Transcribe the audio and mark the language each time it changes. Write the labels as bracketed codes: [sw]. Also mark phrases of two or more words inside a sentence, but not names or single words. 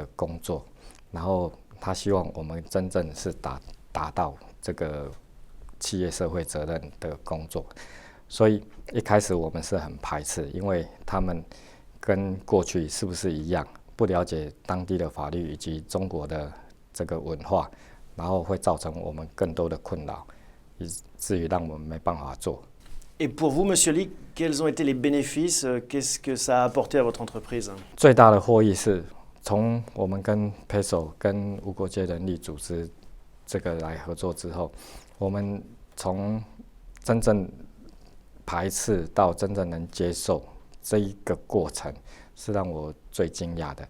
[zh] 工作，然后他希望我们真正是达到这个企业社会责任的工作，所以一开始我们是很排斥，因为他们跟过去是不是一样，不了解当地的法律以及中国的这个文化，然后会造成我们更多的困扰，以至于让我们没办法做。 [fr] Et pour vous, Monsieur Lee, quels ont été les bénéfices? Qu'est-ce que ça a apporté à votre entreprise? [zh] 最大的获益是从我们跟 Petzl 跟无国界人力组织这个来合作之后，我们从真正排斥到真正能接受这一个过程，是让我最惊讶的。